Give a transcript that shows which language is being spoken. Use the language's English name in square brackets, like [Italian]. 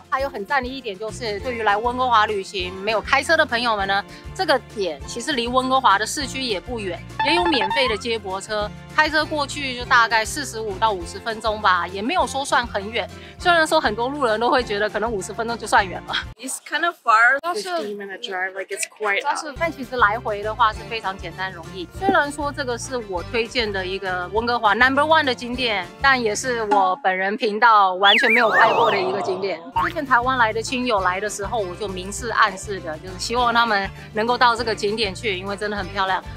[Chinese] 还有很赞的一点就是，对于来温哥华旅行没有开车的朋友们呢，这个点其实离温哥华的市区也不远，也有免费的接驳车，开车过去就大概45到50分钟吧，也没有说算很远。虽然说很多路人都会觉得可能50分钟就算远了。 [English] It's kind of far. 15-minute drive, like it's quite. [Chinese] 但其实来回的话是非常简单容易。虽然说这个是我推荐的一个温哥华 No.1 的景点，但也是我本人频道完全没有拍过的一个景点。之前台湾来的亲友来的时候，我就明示暗示的，就是希望他们能够到这个景点去，因为真的很漂亮。